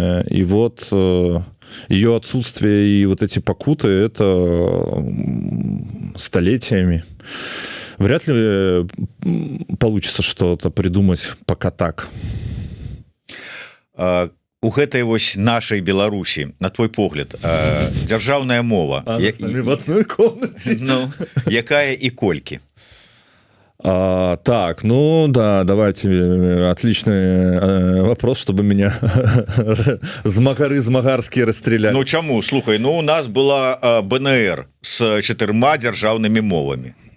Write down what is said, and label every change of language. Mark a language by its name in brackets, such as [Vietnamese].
[Russian] И вот ее отсутствие и вот эти покуты — это столетиями. Вряд ли получится что-то придумать пока так. [Belarusian] У гэтай вось нашай Беларусі, на твой погляд, дзяржаўная мова [Russian] в одной комнате. [Belarusian] Ну, якая і колькі? [Russian] Так, ну да, давайте, отличный вопрос, чтобы меня змагарские расстреляли. [Belarusian] Ну чаму? Слухай, ну у нас была БНР с 4 дзяржаўнымі мовамі.